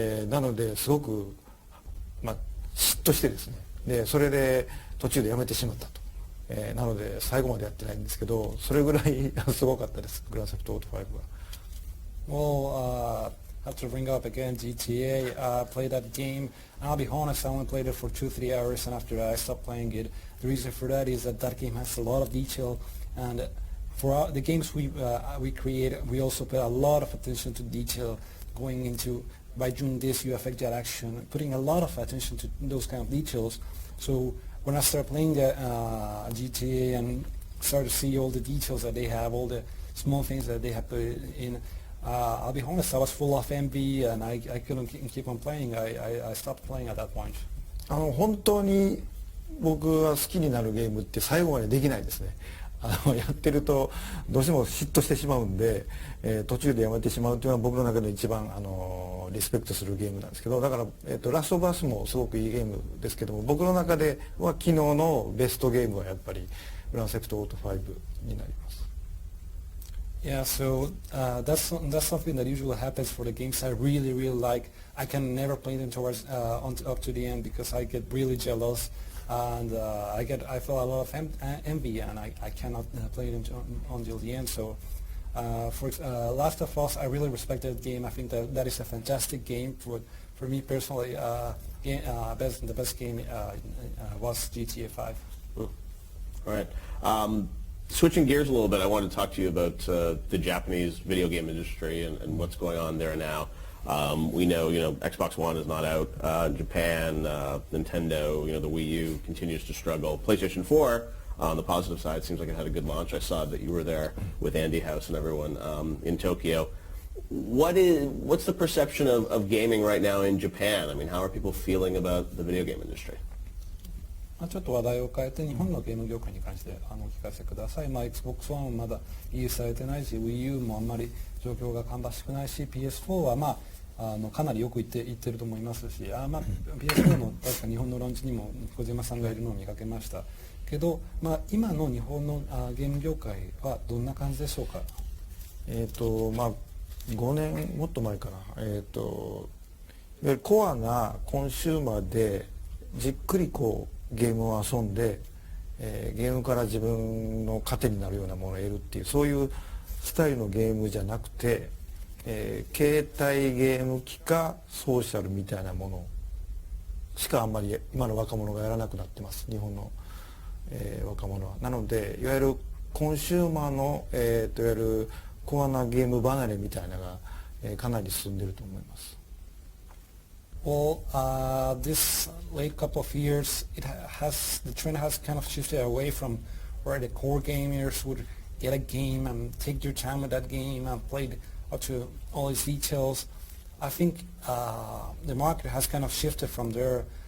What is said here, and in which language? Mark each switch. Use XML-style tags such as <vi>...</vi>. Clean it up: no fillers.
<ja>なのですごく嫉妬してですね、でそれで途中でやめてしまったと、なので最後までやってないんですけど、それぐらいすごかったです、グランセプトオート5は。</ja> <en>Well, I have to bring up again GTA. Played that game. I'll be honest, I only played it for 2-3 hours, and after that I stopped playing it. The reason for that is that game has a lot of detail, and for the games we create, we also put a lot of attention to detail, going into by doing this you affect that action, putting a lot of attention to those kind of details. So when I started playing GTA and started to see all the details that they have, all the small things that they have put in, I'll be honest, I was full of envy and I couldn't keep on playing. I stopped playing at that point.</en> <ja>本当に僕が好きになるゲームって最後までできないですね。やってるとどうしても嫉妬してしまうんで、途中でやめてしまうというのは僕の中で一番リスペクトするゲームなんですけど、だから、ラストバースもすごくいいゲームですけども、僕の中では昨日のベストゲームはやっぱりグランセプトオート5になります。</ja> <en>Yeah, so that's something that usually happens for the games I really like. I can never play them towards up to the end because I get really jealous, and I feel a lot of envy, and I cannot play them until the end. So for Last of Us, I really respect that game. I think that is a fantastic game. For me personally, the best game was GTA 5. All right. Switching gears a little bit, I want to talk to you about the Japanese video game industry and what's going on there now. We know, Xbox One is not out. Japan, Nintendo, the Wii U continues to struggle. PlayStation 4, on the positive side, seems like it had a good launch. I saw that you were there with Andy House and everyone in Tokyo. What's the perception of gaming right now in Japan? I mean, how are people feeling about the video game industry?</en> <ja>ちょっと話題を変えて日本のゲーム業界に関してお聞かせください。 Xbox One もまだリリースされてないし Wii U もあんまり状況が芳しくないし PS4 はかなりよくいってると思いますしPS4 の確か日本のローンチにも小島さんがいるのを見かけましたけど、今の日本のゲーム業界はどんな感じでしょうか。 5年もっと前かな、いわゆるコアなコンシューマーでじっくりゲームを遊んで、ゲームから自分の糧になるようなものを得るっていうそういうスタイルのゲームじゃなくて、携帯ゲーム機かソーシャルみたいなものしかあんまり今の若者がやらなくなってます日本の、若者は。なのでいわゆるコンシューマーの、いわゆるコアなゲーム離れみたいなのが、かなり進んでいると思います。</ja> <en>Well, this late couple of years, the trend has kind of shifted away from where the core gamers would get a game and take their time with that game and play up to all its details. I think the market has kind of shifted from there.</en>